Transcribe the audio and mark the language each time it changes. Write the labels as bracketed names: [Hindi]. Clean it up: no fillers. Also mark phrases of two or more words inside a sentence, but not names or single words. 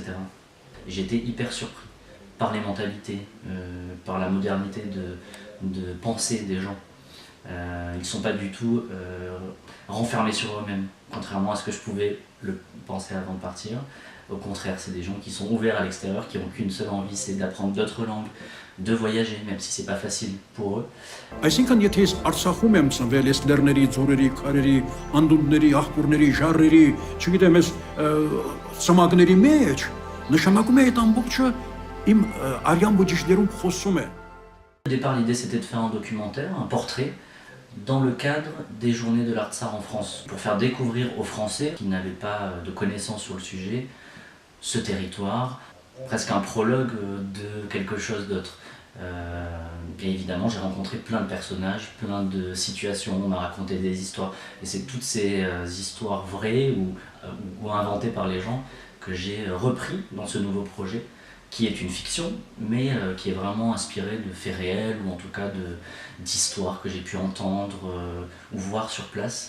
[French] J'ai été hyper surpris par les mentalités, par la modernité de pensée des gens. Ils ne sont pas du tout renfermés sur eux-mêmes, contrairement à ce que je pouvais le penser avant de partir. Au contraire, c'est des gens qui sont ouverts à l'extérieur, qui n'ont qu'une seule envie, c'est d'apprendre d'autres langues, de voyager, même si c'est pas facile pour eux. [Armenian] Այսինքն եթե ես Արցախում եմ ծնվել, ես լեռների, ձորերի, քարերի, անդունդների, աղբորների, ժառերի, չգիտեմ, ես սմագների մեջ, նշանակում է այդ ամբողջը իմ արյան բջիջներում խոսում է։ [French] Au départ, l'idée c'était de faire un documentaire, un portrait, dans le cadre des journées de l'Artsar en France, pour faire découvrir aux Français qui n'avaient pas de connaissances sur le sujet, ce territoire, presque un prologue de quelque chose d'autre. Et évidemment, j'ai rencontré plein de personnages, plein de situations, on m'a raconté des histoires, et c'est toutes ces histoires vraies ou inventées par les gens que j'ai repris dans ce nouveau projet, qui est une fiction, mais qui est vraiment inspirée de faits réels, ou en tout cas d'histoires que j'ai pu entendre ou voir sur place.